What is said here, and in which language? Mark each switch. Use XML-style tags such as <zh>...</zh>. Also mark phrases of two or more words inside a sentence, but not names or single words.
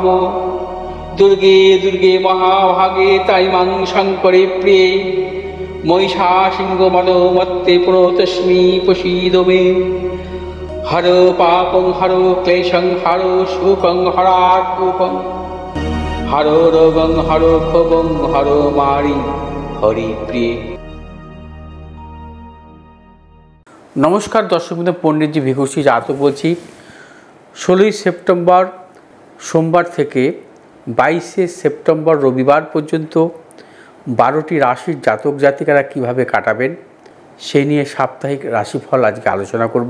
<sa>दुर्गे दुर्गे महाभागे ताइमां शङ्करे प्रिये महिषासिंहमदोमत्ते प्रणतोऽस्मि प्रसीद मे। हरो पापं हरो क्लेशं हरो शोकं हरात्मकं हरो रोगं हरो क्षोभं हरो मारि हरिप्रिये।</sa> <bn>নমস্কার দর্শক বন্ধু, পণ্ডিতজি ভিঘুষী জাতক বলছি। 16ই সেপ্টেম্বর সোমবার থেকে 22শে সেপ্টেম্বর রবিবার পর্যন্ত 12টি রাশির জাতক জাতিকারা কিভাবে কাটাবেন সেই নিয়ে সাপ্তাহিক রাশিফল আজকে আলোচনা করব।</bn>